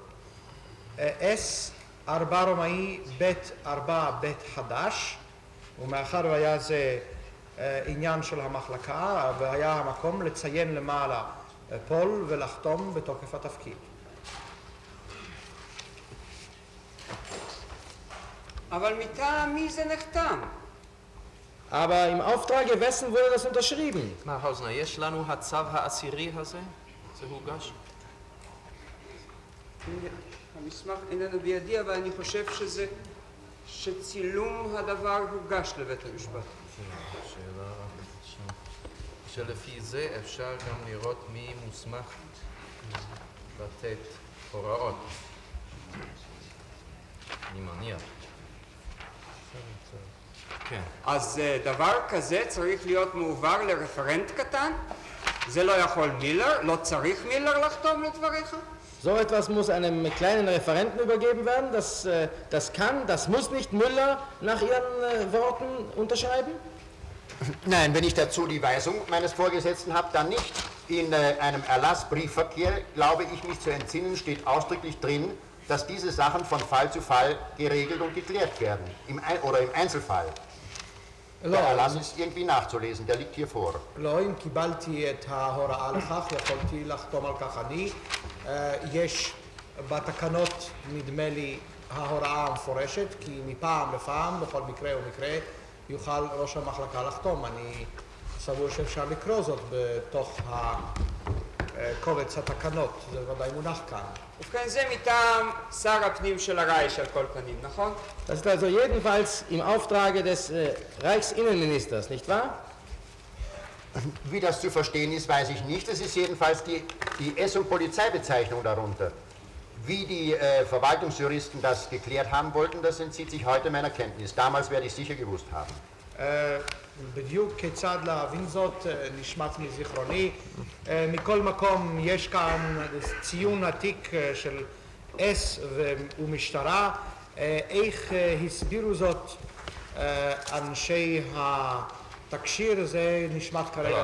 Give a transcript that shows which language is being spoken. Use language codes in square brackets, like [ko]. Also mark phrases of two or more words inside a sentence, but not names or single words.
[he] S 4 רומאי ב' 4 ב' חדש, ומאחר והיה זה עניין של המחלקה והיה המקום לציין למעלה פול ולחתום בתוקף התפקיד. אבל מטעם מי זה נחתם? [de] Aber im Auftrage wessen wurde das unterschrieben? [he] מה, האוזנר, יש לנו הצו העשירי הזה? זה הוגש? המסמך איננו בידי, אבל אני חושב שצילום הדבר הוגש לבית המשפט. שאלה שלפי זה אפשר גם לראות מי מוסמך לתת הוראות. אני מניח. כן. אז דבר כזה צריך להיות מעובר לרפרנט קטן? זה לא יכול מילר? לא צריך מילר לחתום לדבריך? [de] So etwas muss einem kleinen Referenten übergeben werden. Das muss nicht Müller nach Ihren Worten unterschreiben? Nein, wenn ich dazu die Weisung meines Vorgesetzten habe, dann nicht. In einem Erlassbriefverkehr, glaube ich, mich zu entsinnen, steht ausdrücklich drin, dass diese Sachen von Fall zu Fall geregelt und geklärt werden. Im Einzelfall. Der Erlass ist irgendwie nachzulesen, der liegt hier vor. [he] לא, אם קיבלתי את ההוראה לכך, יכולתי לחתום על כך אני. יש בתקנות, נדמה לי, ההוראה המפורשת, כי מפעם לפעם, בכל מקרה ומקרה, יוכל ראש המחלקה לחתום. אני סבור שאפשר לקרוא זאת בתוך קובץ התקנות, זה ודאי מונח כאן. ובכן זה מטעם שר הפנים של הרייך על כל פנים, נכון? [de] Das ist also jedenfalls im Auftrage des Reichsinnenministers, nicht wahr? Wie das zu verstehen ist, weiß ich nicht. Es ist jedenfalls die S- und Polizeibezeichnung darunter. Wie die Verwaltungsjuristen das geklärt haben wollten, das entzieht sich heute meiner Kenntnis. Damals werde ich sicher gewusst haben. [he] בדיוק כיצד להבין זאת נשמט מזיכרוני. מכל מקום יש כאן ציון עתיק של אס ומשטרה. איך הסבירו זאת אנשי התקשיר, זה נשמט כרגע